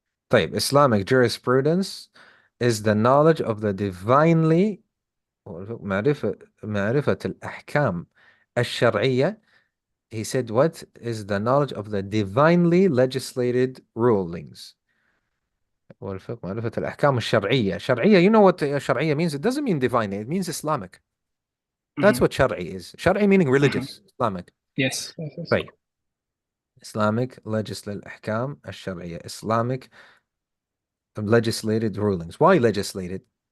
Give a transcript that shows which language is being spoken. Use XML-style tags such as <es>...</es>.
<en>طيب, Islamic jurisprudence is the knowledge of the divinely</en> <ar>معرفة الأحكام الشرعية.</ar> <en>He said, what is the knowledge of the divinely legislated rulings?</en> <ar>والفقه معرفة الأحكام الشرعية.</ar> <en>شرعية, you know what شرعية means? It doesn't mean divine, it means Islamic. That's what شرعي is. شرعي meaning religious, Islamic. Yes.</en> <ar>طيب.</ar> <en>Islamic legislated</en> <ar>الأحكام الشرعية.</ar> <en>Islamic legislated rulings. Why legislated?</en>